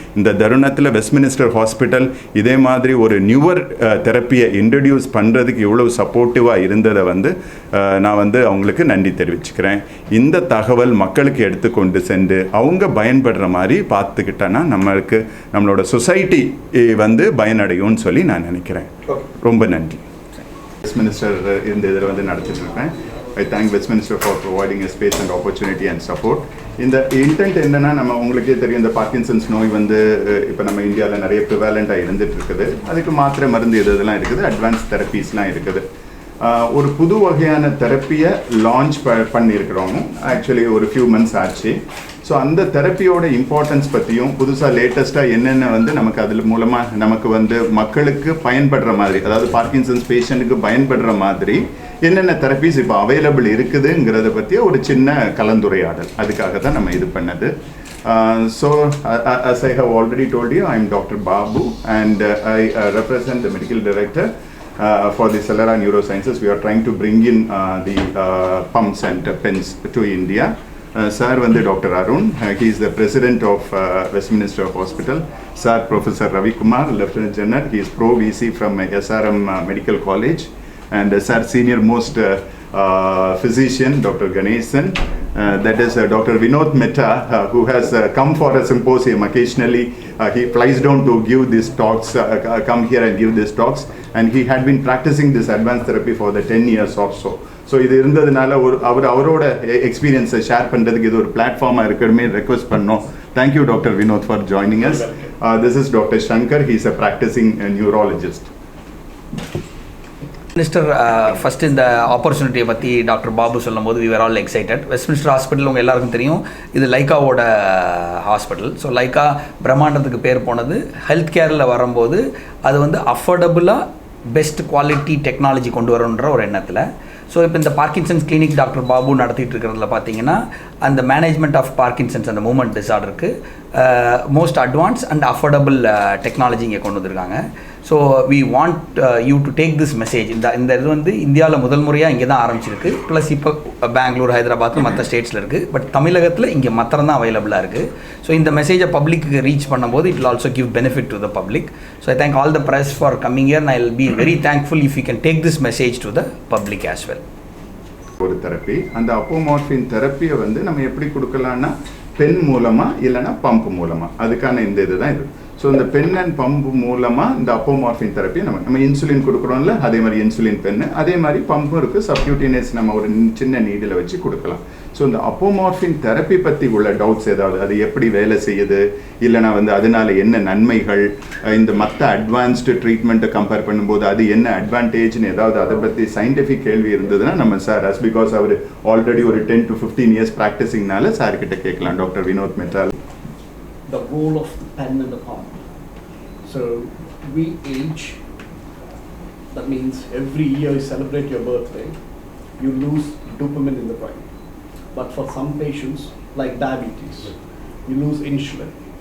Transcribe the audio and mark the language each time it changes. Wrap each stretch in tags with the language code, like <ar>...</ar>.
<ta>இந்த தருணத்தில் Westminster hospital இதே மாதிரி ஒரு நியூவர் தெரப்பியை இன்ட்ரடியூஸ் பண்ணுறதுக்கு இவ்வளோ சப்போர்ட்டிவாக இருந்ததை நான் அவங்களுக்கு நன்றி தெரிவிச்சுக்கிறேன். இந்த தகவல் மக்களுக்கு எடுத்துக்கொண்டு சென்று அவங்க பயன்படுற மாதிரி பார்த்துக்கிட்டோன்னா நம்மளோட சொசைட்டி பயனடையும்னு சொல்லி நான் நினைக்கிறேன். ரொம்ப நன்றி. வெஸ்ட்மினிஸ்டர் இந்த இதில் நடத்திட்டு இருக்கேன்.</ta> <en>I thank Westminster for providing a space and opportunity and support.</en> <ta>இந்த இன்டென்ட் என்னன்னா, நம்ம உங்களுக்கே தெரியும் இந்த பார்க்கின்சன்ஸ் நோய் இப்போ நம்ம இந்தியாவில் நிறைய ப்ரிவாலண்ட்டாக இருந்துட்டு இருக்குது. அதுக்கு மாத்திரை மருந்து இதெல்லாம் இருக்குது, அட்வான்ஸ் தெரப்பீஸ்லாம் இருக்குது. ஒரு புது வகையான தெரப்பியை லான்ச் பண்ணியிருக்கிறோம். ஆக்சுவலி ஒரு ஃபியூ மந்த்ஸ் ஆச்சு. ஸோ அந்த தெரப்பியோட இம்பார்ட்டன்ஸ் பற்றியும் புதுசாக லேட்டஸ்ட்டாக என்னென்ன நமக்கு அதில் மூலமாக நமக்கு மக்களுக்கு பயன்படுற மாதிரி, அதாவது பார்க்கின்சன்ஸ் பேஷண்ட்டுக்கு பயன்படுற மாதிரி என்னென்ன தெரப்பீஸ் இப்போ அவைலபிள் இருக்குதுங்கிறத பற்றிய ஒரு சின்ன கலந்துரையாடல், அதுக்காக தான் நம்ம இது பண்ணது.</ta> <en>So as I have already told you, I am Dr. Babu and I represent the medical director for the Celera Neurosciences. We are trying to bring in the pumps and pens to India. Sir Dr. Arun, he is the president of Westminster Hospital. Sir Professor Ravi Kumar, Lieutenant General, he is Pro VC from SRM Medical College. And Sir Senior Most Physician, Dr. Ganesan. That is Dr. Vinod Mehta, who has come for a symposium occasionally. He flies down to give these talks, come here and give these talks. And he had been practicing this advanced therapy for the 10 years or so.</en> <ta>So இது இருந்ததுனால அவரோட எக்ஸ்பீரியன்ஸை share பண்ணுறதுக்கு இது ஒரு பிளாட்ஃபார்மாக இருக்கணுமே request பண்ணோம்.</ta> <en>Thank you doctor Vinod for joining us. This is doctor Shankar, he is a practising neurologist.</en> <ta>Minister, first இந்த ஆப்பர்ச்சுனிட்டியை பற்றி டாக்டர் பாபு சொல்லும் போது we are all excited. Westminster hospital உங்கள் எல்லாருக்கும் தெரியும், இது லைக்காவோட ஹாஸ்பிட்டல். ஸோ லைக்கா பிரம்மாண்டத்துக்கு பேர் போனது. ஹெல்த் கேரில் வரும்போது அது அஃபோர்டபுளாக பெஸ்ட் குவாலிட்டி டெக்னாலஜி கொண்டு வரணுன்ற ஒரு எண்ணத்தில். ஸோ இப்போ இந்த பார்க்கின்சன்ஸ் கிளினிக் டாக்டர் பாபு நடத்திட்டு இருக்கிறதுல பார்த்தீங்கன்னா அந்த மேனேஜ்மெண்ட் ஆஃப் பார்க்கின்சன்ஸ் அந்த movement டிஸார்டருக்கு</ta> <en>most advance and affordable technology</en> <ta>இங்கே கொண்டு வந்திருக்காங்க.</ta> <en>So we want you to take this message.</en> <ta>இந்த இது வந்து இந்தியாவில் முதல் முறையாக இங்கே தான் ஆரம்பிச்சிருக்கு. ப்ளஸ் இப்போ பெங்களூர், ஹைதராபாத் மற்ற ஸ்டேட்ஸில் இருக்குது. பட் தமிழகத்தில் இங்கே மாத்திரம் தான் அவைலபிளாக இருக்குது. ஸோ இந்த மெசேஜை பப்ளிக்கு ரீச் பண்ணும்போது</ta> <en>It will also give benefit to the public. So I thank all the press for coming here, and I will be very thankful if you can take this message to the public as well.</en> <ta>ஒரு therapy, அந்த அப்போமார்ஃபின் தெரப்பியை வந்து நம்ம எப்படி கொடுக்கலான்னா pen மூலமாக இல்லைன்னா pump மூலமாக, அதுக்கான இந்த இதுதான் இது. ஸோ இந்த பென் அண்ட் பம்ப் மூலமாக இந்த அப்போமார்ஃபின் தெரப்பி நம்ம இன்சுலின் கொடுக்குறோம்ல, அதே மாதிரி இன்சுலின் பென்னு, அதே மாதிரி பம்பும் இருக்குது. சப்க்யூட்டினியஸ் நம்ம ஒரு சின்ன நீடில் வச்சு கொடுக்கலாம். ஸோ இந்த அப்போமார்ஃபின் தெரப்பி பற்றி உள்ள டவுட்ஸ் ஏதாவது, அது எப்படி வேலை செய்யுது, இல்லைனா வந்து அதனால என்ன நன்மைகள், இந்த மற்ற அட்வான்ஸ்டு ட்ரீட்மெண்ட்டை கம்பேர் பண்ணும்போது அது என்ன அட்வான்டேஜ்னு ஏதாவது அதை பற்றி சயின்டிஃபிக் கேள்வி இருந்ததுன்னா நம்ம sir, as because our already ஒரு 10 to 15 years ப்ராக்டிஸிங்னால சார்கிட்ட கேட்கலாம். Doctor Vinod மெட்டால்.</ta> <en>The role of the pen and the pump. So we age, that means every year you celebrate your birthday, you lose dopamine in the brain. But for some patients, like diabetes, you lose insulin.</en>